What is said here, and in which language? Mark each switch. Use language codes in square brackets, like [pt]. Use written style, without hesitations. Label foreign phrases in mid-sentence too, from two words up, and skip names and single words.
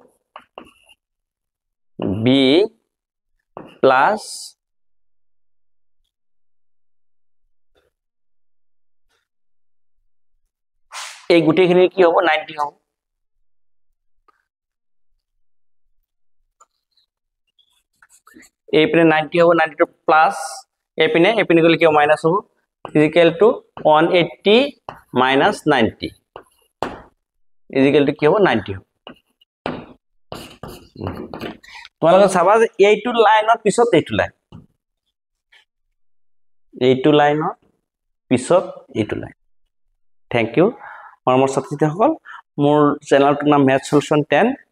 [en] B plus [as] এই গোটেইখিনি কি হ'ব 90 হ'ব এইপিনে 90 হ'ব 90 টো প্লাস এইপিনে এইপিনে গলে কি হ'ব মাইনাস হ'ব [en] equal to 180 minus 90 equal to [as] কি হ'ব 90 হ'ব তোমালোকে চাবা যে এইটো লাইনৰ পিছত এইটো লাইনৰ পিছত এইটো লাইন [en] thank you [as] মৰমৰ ছাত্ৰীসকল মোৰ চেনেলটোৰ নাম মেথ সলিউশন 10